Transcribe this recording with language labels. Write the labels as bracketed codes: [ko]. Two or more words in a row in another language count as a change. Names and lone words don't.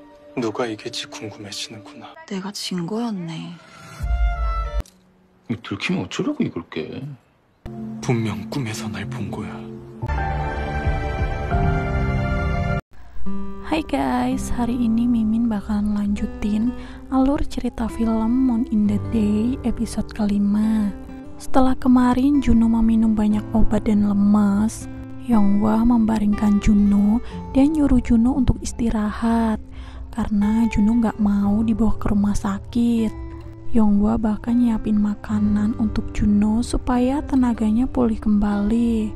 [ko] 누가 이길지 궁금해지는구나. 내가 진 거였네. 들키면 어쩌려고 이걸 깨. 분명 꿈에서 날 본 거야. [id] Hai guys, hari ini Mimin bakalan lanjutin alur cerita film Moon in the Day episode kelima. Setelah kemarin Juno meminum banyak obat dan lemas, Yonghwa membaringkan Juno dan nyuruh Juno untuk istirahat karena Juno gak mau dibawa ke rumah sakit. Yonghwa bahkan nyiapin makanan untuk Juno supaya tenaganya pulih kembali.